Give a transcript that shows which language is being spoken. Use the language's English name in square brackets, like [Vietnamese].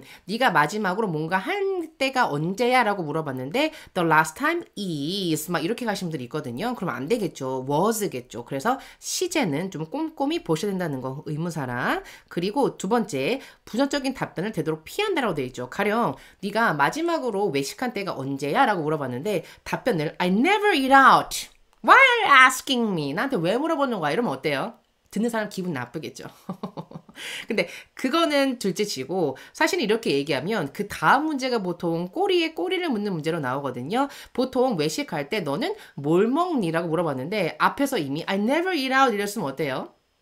[Korean] 네가 마지막으로 뭔가 한 때가 언제야? 라고 물어봤는데 [English] the last time is [Korean] 막 이렇게 가신 분들이 있거든요. 그럼 안 되겠죠. was겠죠. 그래서 시제는 좀 꼼꼼히 보셔야 된다는 거 의무사랑 그리고 두 번째 부정적인 답변을 되도록 피한다라고 되어 있죠. 가령 네가 마지막으로 외식한 때가 언제야? 라고 물어봤는데 답변을 [English] I never eat out. Why are you asking me? [Korean] 나한테 왜 물어보는 거야? 이러면 어때요? 듣는 사람 기분 나쁘겠죠. 근데 그거는 둘째치고 사실 이렇게 얘기하면 그 다음 문제가 보통 꼬리에 꼬리를 묻는 문제로 나오거든요. 보통 외식할 때 너는 뭘 먹니? 라고 물어봤는데 앞에서 이미 [English] I never eat out [Korean] 이랬으면 어때요?